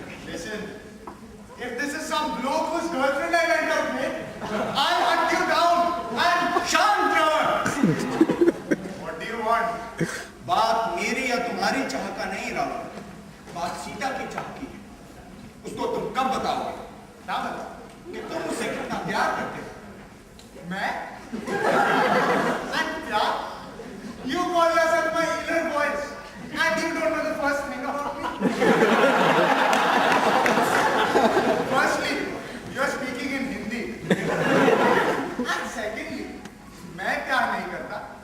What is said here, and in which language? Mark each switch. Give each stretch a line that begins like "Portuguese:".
English: Listen, if this is some bloke whose girlfriend I went out with, I'll hunt you down and
Hindi: शांत Ravan.
English: what do you want?
Hindi: बात मेरी या तुम्हारी चाह का नहीं रावण, बात सीता की चाह की है। उसको तुम कब बताओगे? ना बताओ। कि तुम उससे कितना प्यार करते हो। मैं? And क्या?
English: You call yourself my inner voice and you don't know the first thing about me. Firstly, you're speaking in Hindi. And secondly,
Hindi: मैं क्या नहीं करता?